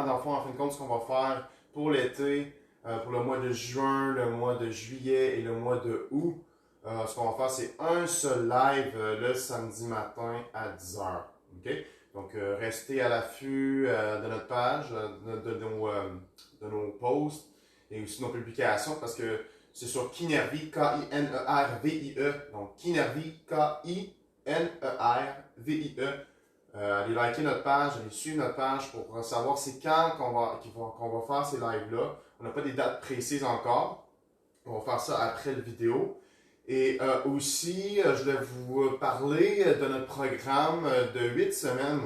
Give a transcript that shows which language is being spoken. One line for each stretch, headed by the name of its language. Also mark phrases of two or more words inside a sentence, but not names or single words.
French: Dans le fond, en fin de compte, ce qu'on va faire pour l'été, pour le mois de juin, le mois de juillet et le mois de août, ce qu'on va faire, c'est un seul live le samedi matin à 10h. Okay? Donc, restez à l'affût de notre page, de nos posts et aussi nos publications parce que c'est sur Kinervie, K-I-N-E-R-V-I-E. Donc, Kinervie, K-I-N-E-R-V-I-E. Allez liker notre page, allez suivre notre page pour savoir c'est quand qu'on va faire ces lives-là. On n'a pas des dates précises encore. On va faire ça après la vidéo. Et aussi, je vais vous parler de notre programme de 8 semaines.